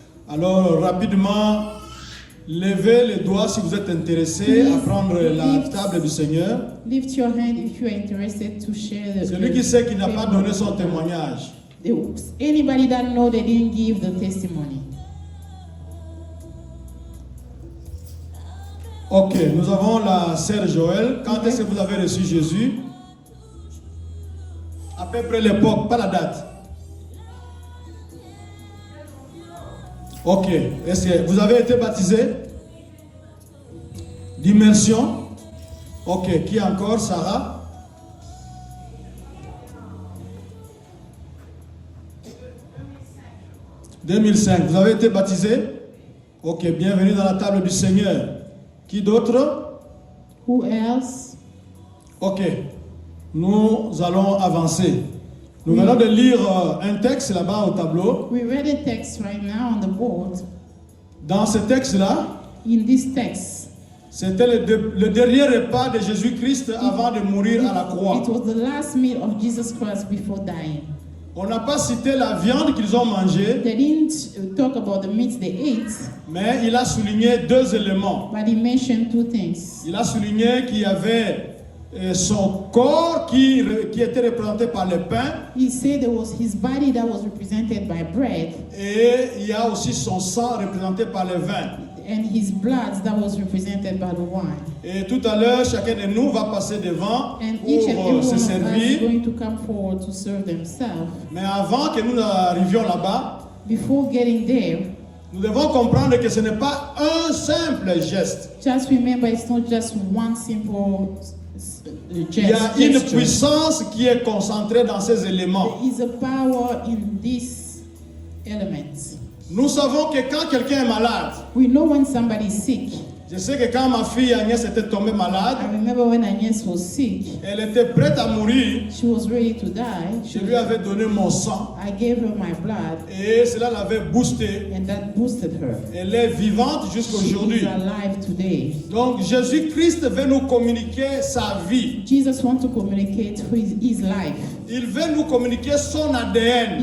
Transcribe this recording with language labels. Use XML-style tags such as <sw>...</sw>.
<fr>alors rapidement, levez les doigts si vous êtes intéressé à prendre la table du Seigneur.</fr> <en>lift your hand if you are interested to share the</en> <fr>Celui qui sait qu'il n'a pas donné son témoignage.</fr> <en>Anybody that know they didn't give the testimony.</en> <fr>Ok, nous avons la sœur Joël. Quand est-ce que vous avez reçu Jésus? À peu près l'époque, pas la date. Ok, est-ce que vous avez été baptisé? D'immersion? Ok, qui encore? Sarah? « 2005. Vous avez été baptisé? Ok, bienvenue dans la table du Seigneur. Qui d'autre?</fr> <en>Who else?</en> <fr>Ok, nous allons avancer. Nous venons de lire un texte là-bas au tableau.</fr> <en>We read a text right now on the board.</en> <fr>Dans ce texte-là,</fr> <en>In this text,</en> <fr>c'était le dernier repas de Jésus-Christ avant de mourir à la croix.</fr> <en>it was the last meal of Jesus Christ before dying.</en> <fr>On n'a pas cité la viande qu'ils ont mangée,</fr> <en>They didn't talk about the meat they ate,</en> <fr>mais il a souligné deux éléments.</fr> <en>but he mentioned two things.</en> <fr>Il a souligné qu'il y avait son corps qui était représenté par le pain.</fr> <en>He said there was his body that was represented by bread,</en> <fr>Et il y a aussi son sang représenté par le vin.</fr> <en>and his blood that was represented by the wine.</en> <fr>Et tout à l'heure, chacun de nous va passer devant</fr> <en>And each and every</en> <fr>pour</fr> <en>one</en> <fr>se</fr> <en>of us is</en> <fr>servir.</fr> <en>going to come forward to serve themselves.</en> <fr>Mais avant que nous arrivions là-bas,</fr> <en>Before getting there,</en> <fr>nous devons comprendre que ce n'est pas un simple geste.</fr> <en>just remember it's not just one simple</en> <fr>Il y a une</fr> <en>gesture.</en> <fr>puissance qui est concentrée dans ces éléments.</fr> <en>There is a power in these elements.</en> <fr>Nous savons que quand quelqu'un est malade,</fr> <en>We know when somebody is sick.</en> <fr>je sais que quand ma fille Agnès était tombée malade,</fr> <en>I remember when Agnes was sick,</en> <fr>elle était prête à mourir.</fr> <en>she was ready to die.</en> <fr>Je lui avais donné mon sang</fr> <en>I gave her my blood,</en> <fr>et cela l'avait boostée.</fr> <en>and that boosted her.</en> <fr>Elle est vivante jusqu'à</fr> <en>She is</en> <fr>aujourd'hui.</fr> <en>alive today.</en> <fr>Donc Jésus-Christ veut nous communiquer sa vie.</fr> <en>Jesus wants to communicate his life.</en> <fr>Il veut nous communiquer son ADN.</fr>